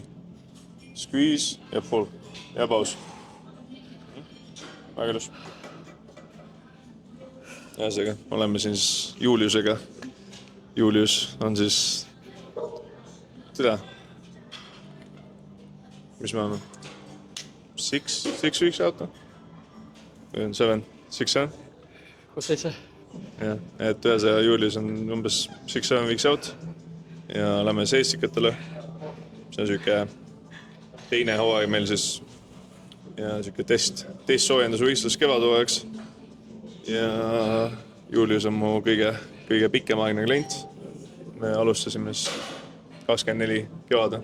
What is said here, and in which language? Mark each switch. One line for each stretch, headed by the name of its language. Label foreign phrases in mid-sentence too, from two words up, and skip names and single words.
Estonian: Squeeze ja pull. Ja paus. Väga ilus. Ühesõnaga, oleme siin siis Juliusega. Julius on siis... Tere. Mis me oleme? 6
English: weeks out?
Estonian: Või on 7? 6, 7? 6-7. Jah, et ühesõnaga Julius on umbes 6-7
English: weeks out
Estonian: ja lähme seestikatele. See on siuke teine hooaeg meil siis ja siuke test soojendusvõistlus kevadhooajaks. Ja Julius on mu kõige pikemaaegne klient. Me alustasime siis 24 kevada.